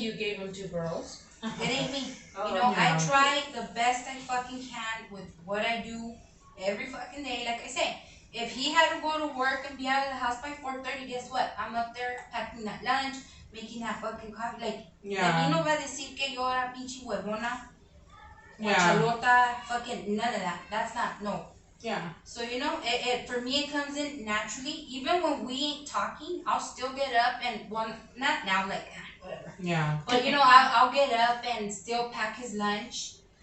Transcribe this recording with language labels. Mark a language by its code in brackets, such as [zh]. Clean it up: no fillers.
[en] You gave him 2 girls. It ain't me. Oh, You know, yeah. I try the best I fucking can with what I do every fucking day. Like I say, if he had to go to work and be out of the house by 4:30, guess what? I'm up there packing that lunch, making that fucking coffee. [es] Like, de mí [en] Yeah. [es] no va a decir que yo era pinche huevona, [en] Yeah. chalota, fucking none of that. That's not, no. Yeah. So, you know, it for me, it comes in naturally. Even when we ain't talking, I'll still get up and, not now, like, whatever. Yeah. But, you know, I'll get up and still pack his lunch.